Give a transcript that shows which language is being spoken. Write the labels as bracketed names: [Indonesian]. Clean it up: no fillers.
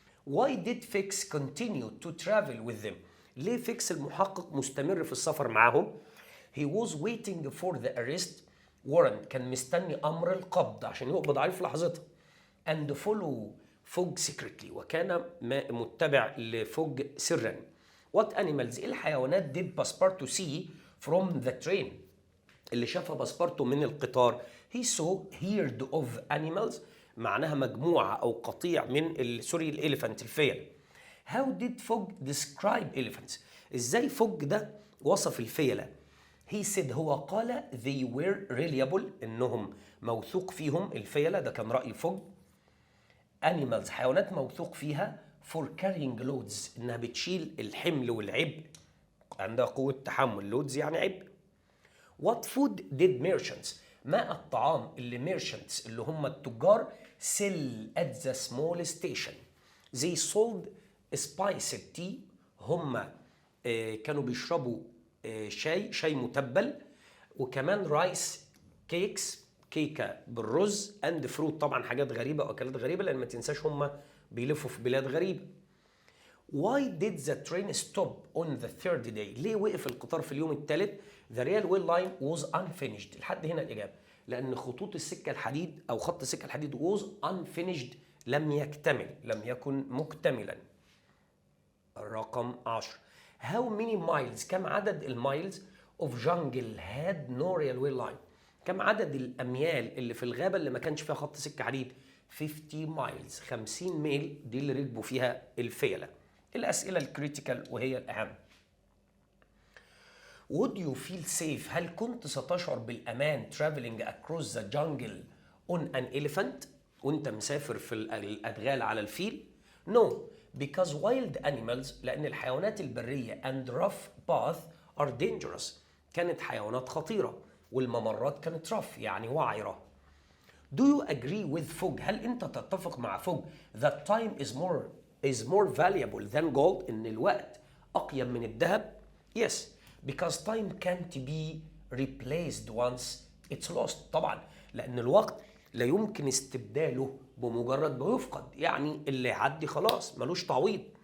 [English] Why did Fix continue to travel with them؟ [Arabic] ليه فيكس المحقق مستمر في السفر معاهم؟ [English] He was waiting for the arrest warrant [Arabic] كان مستني أمر القبض عشان يقبض عليه في لحظتها. [English] And follow Fogg secretly [Arabic] وكان متبع لفوج سرا. [English] What animals [Arabic] إيه الحيوانات [English] did Passepartout see from the train؟ [Arabic] اللي شافها باسبارتو من القطار. [English] He saw herd of animals [Arabic] معناها مجموعة أو قطيع من الإليفانت الفيل. [English] How did Fogg describe elephants؟ [Arabic] إزاي فوج ده وصف الفيلة؟ [English] He said [Arabic] هو قال [English] they were reliable [Arabic] إنهم موثوق فيهم الفيلة، ده كان رأي فوج. [English] Animals [Arabic] حيوانات موثوق فيها [English] for carrying loads [Arabic] إنها بتشيل الحمل والعبء عندها قوة تحمل. loads يعني عبء. [English] What food did merchants [Arabic] ما الطعام اللي merchants اللي هم التجار [English] sell at the small station؟ They sold spiced tea [Arabic] هم كانوا بيشربوا شاي متبل، وكمان رايس كيكس كيكة بالرز [English] and fruit [Arabic] طبعا حاجات غريبة وأكلات غريبة لأن ما تنساش هم بيلفوا في بلاد غريبة. [English] Why did the train stop on the third day؟ [Arabic] ليه وقف القطار في اليوم الثالث؟ [English] The railway line was unfinished. [Arabic] لحد هنا الإجابة لأن خطوط السكة الحديد أو خط السكة الحديد [English] was unfinished [Arabic] لم يكتمل، لم يكن مكتملا. الرقم 10 [English] How many miles [Arabic] كم عدد المايلز [English] of jungle had no railway line؟ [Arabic] كم عدد الأميال اللي في الغابة اللي ما كانش فيها خط سكة حديد؟ [English] 50 miles [Arabic] 50 ميل دي اللي ركبوا فيها الفيلة. الأسئلة الكريتيكال وهي الأهم. [English] Would you feel safe؟ [Arabic] هل كنت ستشعر بالأمان [English] traveling across the jungle on an elephant؟ [Arabic] وانت مسافر في الأدغال على الفيل؟ [English] No because wild animals [Arabic] لأن الحيوانات البرية [English] and rough path are dangerous [Arabic] كانت حيوانات خطيرة والممرات كانت rough يعني وعرة. [English] Do you agree with Fogg؟ [Arabic] هل أنت تتفق مع فوج [English] that time is more valuable than gold [Arabic] إن الوقت أقيم من الذهب؟ [English] Yes because time can't be replaced once it's lost. [Arabic] طبعا لأن الوقت لا يمكن استبداله بمجرد ما يفقد، يعني اللي يعدي خلاص ملوش تعويض.